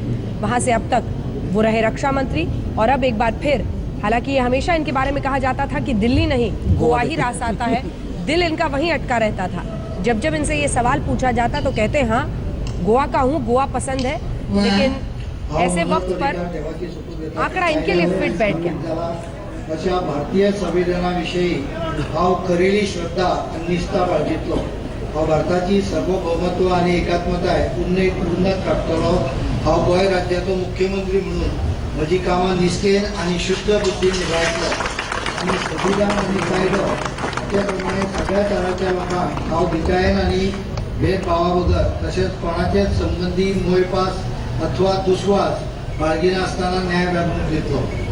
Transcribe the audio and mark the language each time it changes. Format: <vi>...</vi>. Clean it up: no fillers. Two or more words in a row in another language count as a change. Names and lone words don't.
<hi>वहां से अब तक वो रहे रक्षा मंत्री और अब एक बार फिर, हालांकि ये हमेशा इनके बारे में कहा जाता था कि दिल्ली नहीं गोवा ही रास आता है, दिल इनका वहीं अटका रहता था। जब जब इनसे ये सवाल पूछा जाता तो कहते हाँ गोवा का हूँ, गोवा पसंद है, लेकिन ऐसे वक्त पर आंकड़ा इनके लिए फिट बैठ गया।</hi> <kok>अशा भारतीय संविधानाविषयी हांव खरेली श्रद्धा आनी निश्ठा बाळगितलो। हांव भारताची सार्वभौमत्व आनी एकात्मताय उन्नत राखतलो। हांव गोंय राज्याचो मुख्यमंत्री म्हणून म्हजी कामां निश्ठेन आनी शुद्ध बुद्दीन निभायतलो आनी संविधान आनी कायदो हाचे प्रमाणे सगळ्या तराच्या लोकांक हांव धिटायेन आनी भेदभावा बगर तशेंच कोणाचेच संबंदी मोयपास अथवा दुस्वास बाळगिनासतना न्याय वागणूक दितलो।</kok>